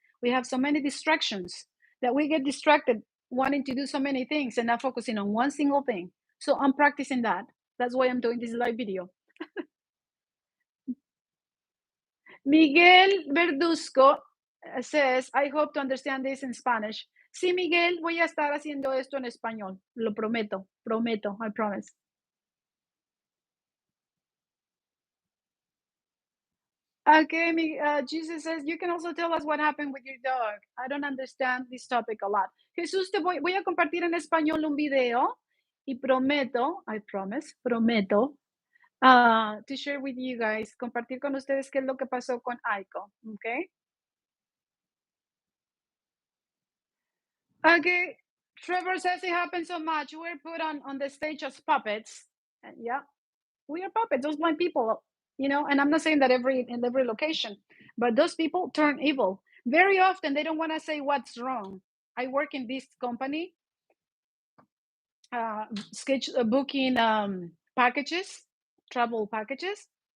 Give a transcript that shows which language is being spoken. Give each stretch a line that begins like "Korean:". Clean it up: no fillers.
English: We have so many distractions that we get distracted wanting to do so many things and not focusing on one single thing. So I'm practicing that. That's why I'm doing this live video. Miguel Verduzco, says, I hope to understand this in Spanish.
Spanish: Sí, Miguel, voy a estar haciendo esto en español. Lo prometo, prometo,
English: I promise. Okay, Jesus says, you can also tell us what happened with your dog. I don't understand this topic a lot.
Spanish: Jesús, voy a compartir en español un video y prometo,
English: I promise,
Spanish: prometo,
English: to share with you guys,
Spanish: compartir con ustedes qué es lo que pasó con Aiko, okay?
English: Okay, Trevor says it happens so much. We're put on the stage as puppets. And yeah, we are puppets, those blind people, and I'm not saying that in every location, but those people turn evil. Very often they don't want to say what's wrong. I work in this company, sketch booking packages, travel packages.